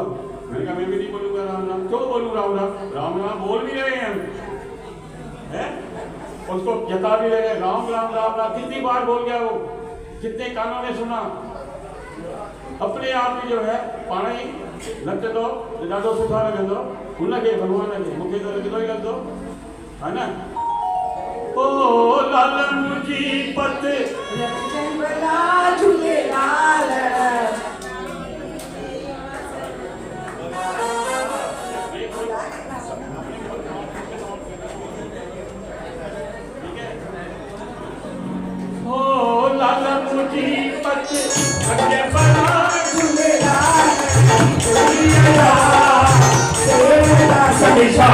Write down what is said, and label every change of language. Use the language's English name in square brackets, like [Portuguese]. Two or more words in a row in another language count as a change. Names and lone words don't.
[Hindi] मैंने कहा मैं भी नहीं बोलूंगा राम राम। क्यों बोलूँ राम राम? राम राम बोल भी रहे हैं हम, हैं? उसको जता भी रहे हैं, राम राम राम राम। कितनी बार बोल गया वो, कितने कानों ने सुना। अपने आप ही जो है पानी नच दो, [Sindhi] ॾाढो सुठा लॻंदो उनखे भॻवान खे, मूंखे त लॻंदो ई लॻंदो है ना। ओ लाल मुंहिंजी पत झूलेलाल ओ लाल मुंहिंजी पत अॻे बड़ा झूलेलाल सभी